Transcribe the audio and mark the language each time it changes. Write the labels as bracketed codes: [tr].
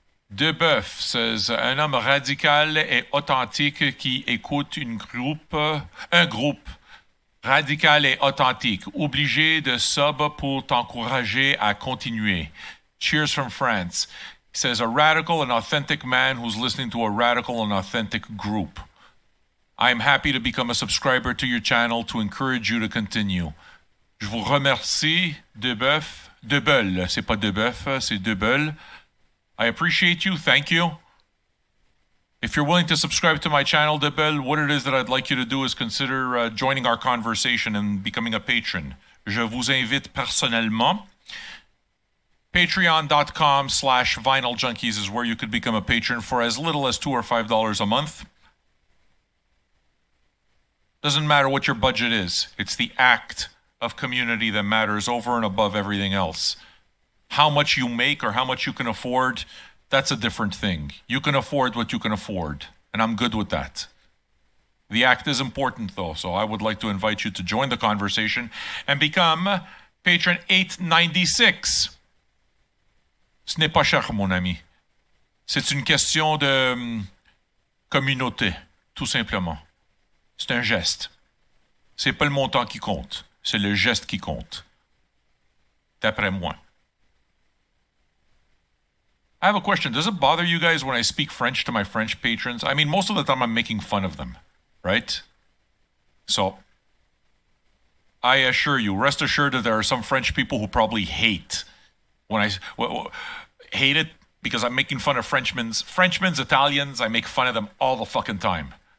[fr] Debeuf says un homme radical et authentique qui écoute un groupe radical et authentique, obligé de sub pour t'encourager à continuer. [en] Cheers from France. He says a radical and authentic man who's listening to a radical and authentic group. I am happy to become a subscriber to your channel to encourage you to continue. [fr] Je vous remercie, Debeul, c'est pas Debeuf, c'est Debeul. [en] I appreciate you, thank you. If you're willing to subscribe to my channel, Debeul, what it is that I'd like you to do is consider joining our conversation and becoming a patron. [fr] Je vous invite personnellement. [en] Patreon.com/Vinyl Junkies is where you could become a patron for as little as $2 or $5 a month. Doesn't matter what your budget is. It's the act of community that matters over and above everything else. How much you make or how much you can afford, that's a different thing. You can afford what you can afford, and I'm good with that. The act is important, though, so I would like to invite you to join the conversation and become patron 896. [fr] Ce n'est pas cher, mon ami. C'est une question de communauté, tout simplement. C'est un geste. C'est pas le montant qui compte, c'est le geste qui compte. D'après moi. [en] I have a question. Does it bother you guys when I speak French to my French patrons? I mean, most of the time I'm making fun of them, right? So, I assure you, rest assured that there are some French people who probably hate when I hate it because I'm making fun of Frenchmen's, Italians. I make fun of them all the fucking time.